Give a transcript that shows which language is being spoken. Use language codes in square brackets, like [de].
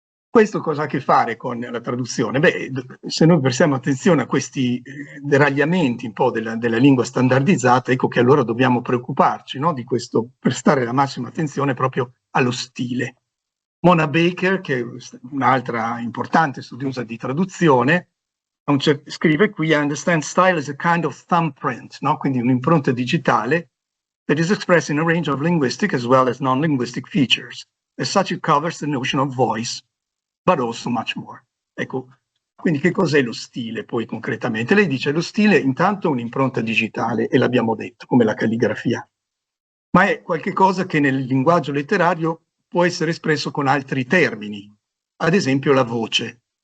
[it] Questo cosa ha a che fare con la traduzione? Beh, se noi prestiamo attenzione a questi deragliamenti un po' della lingua standardizzata, ecco che allora dobbiamo preoccuparci, no? Di questo, prestare la massima attenzione proprio allo stile. Mona Baker, che è un'altra importante studiosa di traduzione, scrive qui: [en] I understand style is a kind of thumbprint, [it] no? Quindi un'impronta digitale [en] that is expressed in a range of linguistic as well as non-linguistic features. As such it covers the notion of voice, but also much more. [it] Ecco, quindi che cos'è lo stile poi concretamente? Lei dice lo stile intanto è un'impronta digitale, e l'abbiamo detto, come la calligrafia, ma è qualche cosa che nel linguaggio letterario può essere espresso con altri termini, ad esempio la voce.